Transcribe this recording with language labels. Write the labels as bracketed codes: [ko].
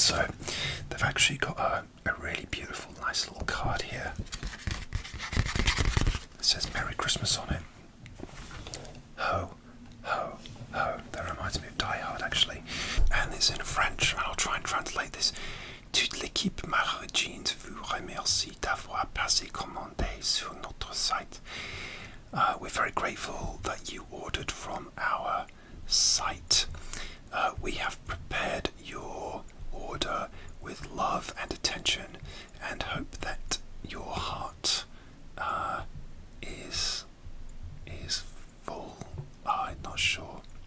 [en] So they've actually got a really beautiful, nice little card here. It says Merry Christmas on it. Ho, ho, ho. That reminds me of Die Hard, actually. And it's in French, and I'll try and translate this. [fr] Toute l'équipe MyOrigines vous remercie d'avoir passé commandé sur notre site. [en] We're very grateful that you ordered from our site. We have prepared your order with love and attention and hope that your heart is full. I'm not sure.